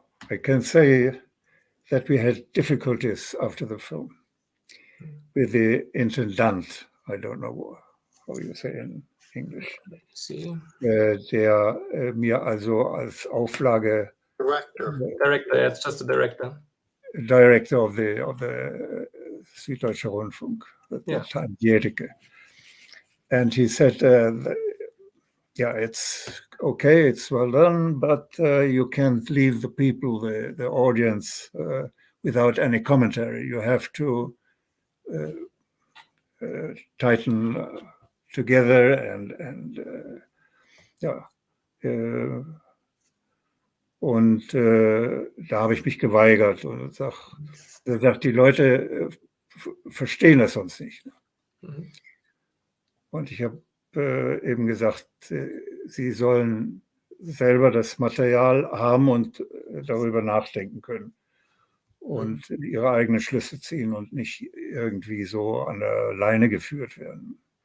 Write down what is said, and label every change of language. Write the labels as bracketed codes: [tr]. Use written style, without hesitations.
[en] I can say that we had difficulties after the film with the intendant. I don't know how you say in English. [de] Der mir also als Auflage [en] Director, it's just a director. Director of the Süddeutscher Rundfunk at that time, Jährige. And he said, yeah, it's okay, it's well done, but you can't leave the people, the audience, without any commentary. You have to tighten together and ja. [de] Und da habe ich mich geweigert und sagt, die Leute verstehen das sonst nicht. Mhm. Und ich habe eben gesagt, sie sollen selber das Material haben und darüber nachdenken können und ihre eigenen Schlüsse ziehen und nicht irgendwie so an der Leine geführt werden.